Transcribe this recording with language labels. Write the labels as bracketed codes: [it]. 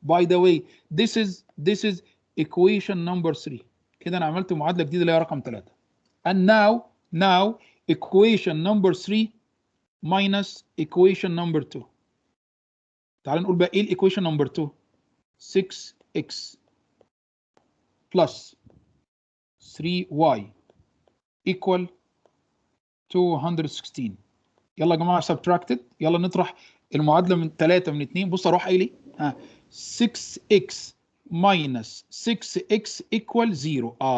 [en] By the way this is equation number 3. [ar] كده انا عملت معادله جديده اللي هي رقم 3. [en] And now equation number 3 minus equation number 2. [ar] تعال نقول بقى ايه الايكويشن نمبر 2. [en] 6x plus 3y equal 216. [ar] يلا يا جماعه subtracted. يلا نطرح المعادله من 3 من 2. بص اروح قايل ايه؟ [en] 6x minus 6x equal 0.